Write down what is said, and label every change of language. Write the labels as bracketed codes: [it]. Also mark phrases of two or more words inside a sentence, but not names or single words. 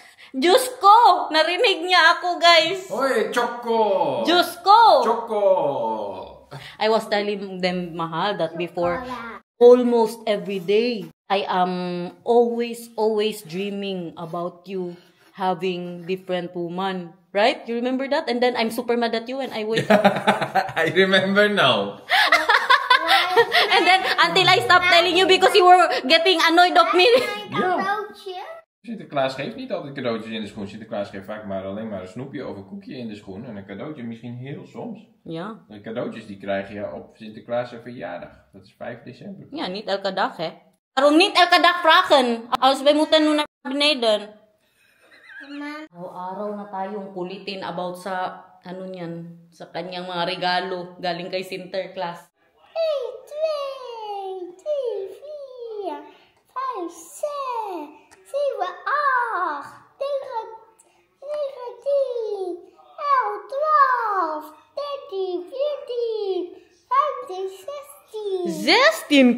[tl] Diyos ko! Narinig niya ako, guys. Hoy, Choco! Diyos ko! Choco! [en] I was telling them, Mahal, that before, almost every day, I am always dreaming about you having different woman. Right? You remember that? And then I'm super mad at you and I wait. I remember now. And then, until I stopped telling you because you were getting annoyed of me. [nl] Cadeautje. Sinterklaas geeft niet altijd cadeautjes in de schoen. Sinterklaas geeft vaak maar alleen maar een snoepje of een koekje in de schoen. En een cadeautje misschien heel soms. Ja. De cadeautjes die krijg je op Sinterklaas' verjaardag. Dat is 5 december. Ja, niet elke dag, hè. Waarom niet elke dag vragen? Als wij moeten nu naar beneden. [tl] Araw-araw na tayong kulitin about sa, ano niyan, sa kanyang mga regalo galing kay Sinterklaas. 1, 2, 3, 4, 5, 6, 7, 8, 9, 10, 11, 12, 13, 14, 15, 16.